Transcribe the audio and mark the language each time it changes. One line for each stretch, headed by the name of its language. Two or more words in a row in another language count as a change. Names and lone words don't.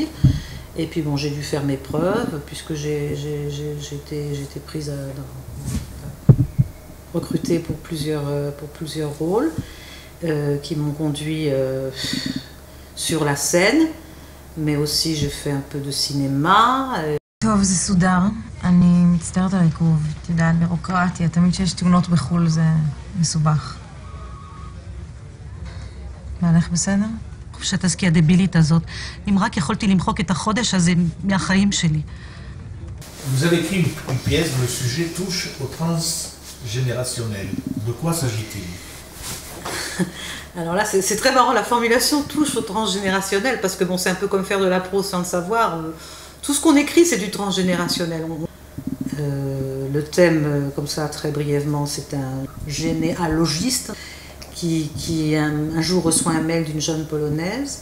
French: Et puis j'ai dû faire mes preuves, puisque j'ai été prise recrutée pour plusieurs rôles qui m'ont conduit sur la scène, mais aussi je fais un peu de cinéma.
Hebrew: טוב, זה סודר. אני מצטערת על העיכוב. את יודעת, בירוקרטיה, תמיד שיש תאונות בחו"ל זה מסובך. והלך בסדר? חופשת הסקי הדבילית הזאת. אם רק יכולתי למחוק את החודש הזה מהחיים שלי.
French: Vous avez écrit une pièce dont le sujet touche au transgénérationnel. De quoi s'agit-il? Alors là, c'est très marrant, la formulation touche au transgénérationnel, parce que c'est un peu comme faire de la prose sans le savoir. Tout ce qu'on écrit, c'est du transgénérationnel. Le thème, comme ça très brièvement, c'est un généalogiste qui un jour reçoit un mail d'une jeune Polonaise.